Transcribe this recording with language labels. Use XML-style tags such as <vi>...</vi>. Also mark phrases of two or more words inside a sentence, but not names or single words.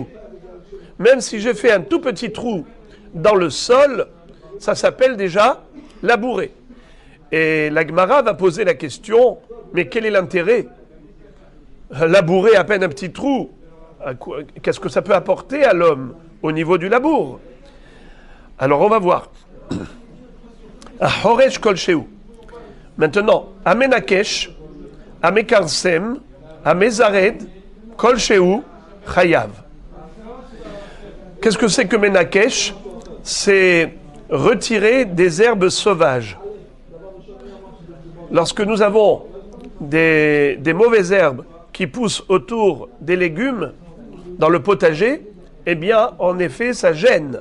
<fr>Même si j'ai fait un tout petit trou dans le sol, ça s'appelle déjà labourer. Et la Gemara va poser la question, mais quel est l'intérêt? Labourer à peine un petit trou, qu'est-ce que ça peut apporter à l'homme au niveau du labour? Alors on va voir.</fr> <he>חורש כל שהוא. Maintenant, המנכש, המקרסם, המזרד, כל שהוא, חייב.</he> <fr>Qu'est-ce que c'est que Menakesh? C'est retirer des herbes sauvages. Lorsque nous avons des mauvaises herbes qui poussent autour des légumes dans le potager, eh bien, en effet, ça gêne.</fr>